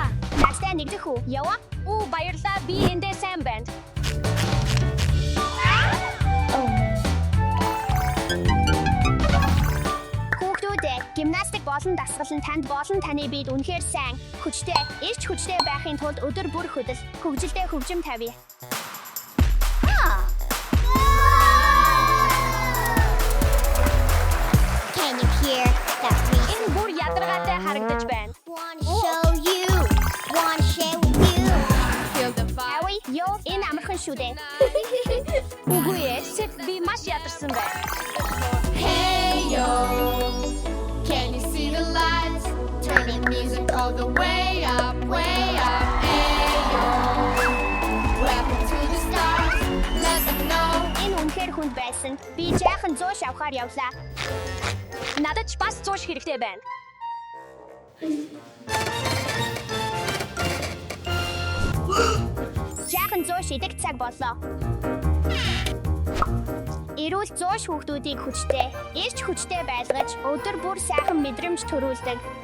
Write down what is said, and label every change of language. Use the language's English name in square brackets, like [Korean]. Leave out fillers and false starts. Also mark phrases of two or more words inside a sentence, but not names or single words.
[Mongolian] Настай нэгдэх үү? Яваа. Оо, баярлалаа. Би эндээ сайн байна. Гимнастик болон дасгал нь танд болон таны биед үнэхээр сайн, хүчтэй, эрч хүчтэй байхын тулд өдөр бүр хөдөл, хөгжилтэй хөгжим тавья. [English] Can you hear that music? [Mongolian] Энэ бүр ядаргаатай харагдаж байна. [English] Want to show you. Want to share with you. Feel the vibe. [Mongolian] Ави, ёо, энэ амархан шүү дээ. Үгүй ээ, сэт би маш ядарсан байна. [English] Hey yo, can you see the lights? Turning music all the way up, way up. Hey yo, welcome to the stars. Let them know. [Mongolian] Энэ үнэхээр хүнд байсан. Би жаахан зууш авахаар явлаа. Надад ч бас зууш хэрэгтэй байна. Жаахан зууш идэх цаг боллоо. Эрүүл зууш хүүхдүүдийг хүчтэй, эрч хүчтэй байлгаж, өдөр бүр сайхан мэдрэмж төрүүлдэг.